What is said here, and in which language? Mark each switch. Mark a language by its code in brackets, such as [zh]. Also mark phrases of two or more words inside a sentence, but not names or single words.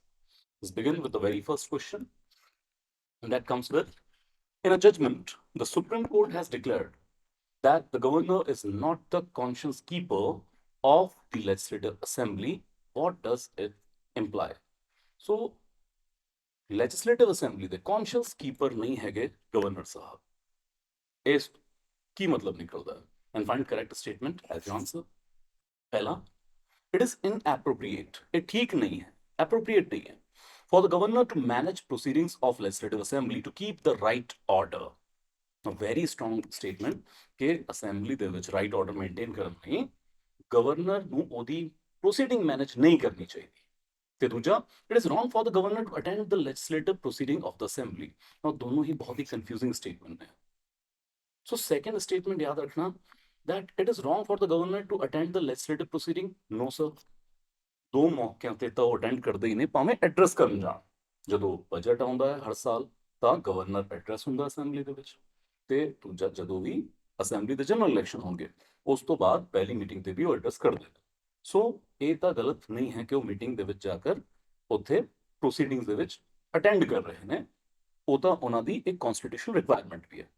[en] Let's begin with the very first question, and that comes with: in a judgment, the Supreme Court has declared that the governor is not the conscience keeper of the legislative assembly. What does it imply? So, legislative assembly [pa] ਦੇ [en] conscience keeper [pa] ਨਹੀਂ ਹੈਗੇ ਗਵਰਨਰ ਸਾਹਿਬ। ਇਸ ਕੀ ਮਤਲਬ ਨਿਕਲਦਾ ਹੈ? [en] and find correct statement as answer. ਪਹਿਲਾ, it is inappropriate, [pa] ਇਹ ਠੀਕ ਨਹੀਂ ਹੈ, ਐਪਰੋਪ੍ਰੀਏਟ ਨਹੀਂ ਹੈ [en] for the governor to manage proceedings of legislative assembly to keep the right order। A very strong statement [pa] ਕਿ ਅਸੈਂਬਲੀ ਦੇ ਵਿੱਚ [en] right order maintain [pa] ਕਰਨ ਲਈ ਗਵਰਨਰ ਨੂੰ ਉਹਦੀ [en] proceeding manage [pa] ਨਹੀਂ ਕਰਨੀ ਚਾਹੀਦੀ। ਤੇ ਦੂਜਾ, [en] it is wrong for the governor to attend the legislative proceeding of the assembly. [hi] और दोनों ही बहुत ही [en] confusing statement [hi] है। [en] so second statement [hi] याद रखना [en] that it is wrong for the governor to attend the legislative proceeding. no sir, [pa] ਦੋ ਮੌਕਿਆਂ ਤੇ ਤਾਂ ਉਹ ਅਟੈਂਡ ਕਰਦੇ ਹੀ ਨੇ, ਭਾਵੇਂ ਐਡਰੈਸ ਕਰਨ ਜਾਣ। ਜਦੋਂ ਬਜਟ ਆਉਂਦਾ ਹੈ ਹਰ ਸਾਲ ਤਾਂ [en] governor address [pa] ਹੁੰਦਾ ਅਸੈਂਬਲੀ ਦੇ ਵਿੱਚ, ਤੇ ਦੂਜਾ ਜਦੋਂ ਵੀ ਅਸੈਂਬਲੀ ਦੇ [en] general election [pa] ਹੋਣਗੇ ਉਸ ਤੋਂ ਬਾਅਦ ਪਹਿਲੀ ਮੀਟਿੰਗ ਤੇ ਵੀ ਉਹ ਐਡਰੈਸ ਕਰਦੇ ਨੇ। ਸੋ ਇਹ ਤਾਂ ਗਲਤ ਨਹੀਂ ਹੈ ਕਿ ਉਹ ਮੀਟਿੰਗ ਦੇ ਵਿੱਚ ਜਾ ਕਰ ਉੱਥੇ ਪ੍ਰੋਸੀਡਿੰਗਸ ਦੇ ਵਿੱਚ ਅਟੈਂਡ ਕਰ ਰਹੇ ਨੇ, ਉਹ ਤਾਂ ਉਹਨਾਂ ਦੀ ਇੱਕ [en] constitutional requirement [pa] ਵੀ ਹੈ।